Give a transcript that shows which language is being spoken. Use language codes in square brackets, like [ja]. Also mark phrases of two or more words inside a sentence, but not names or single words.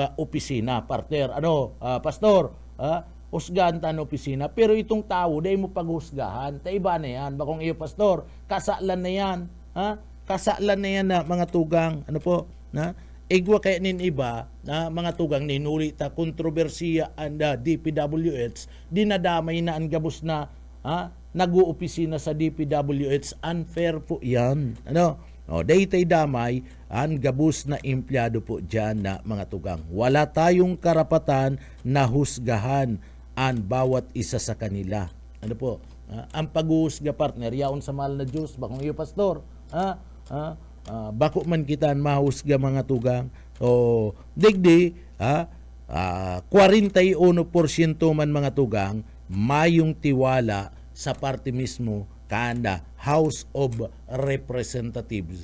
[bik] opisina, partner, pastor, usgan ta ang opisina, [tl] pero itong tao dahil mo paghusgahan, [bik] ta iba na yan, bakong iyo pastor, kasalan na yan, kasalan na yan na mga tugang, igwa kaya nin iba na mga tugang ninuli ta kontrobersiya ang DPWH, dinadamay na ang gabos na nag-uopisina sa DPWH, [tl] unfair po yan. [bik] Daytay damay ang gabos na empleyado po dyan na mga tugang. [tl] Wala tayong karapatan na husgahan ang bawat isa sa kanila. Ang pag-uhusga, partner, [bik] yaon sa mahal na Diyos, bakong iyo pastor, bako man kita mahusga mga tugang. Digdi, 41% man mga tugang, mayong tiwala sa party mismo kanda House of Representatives.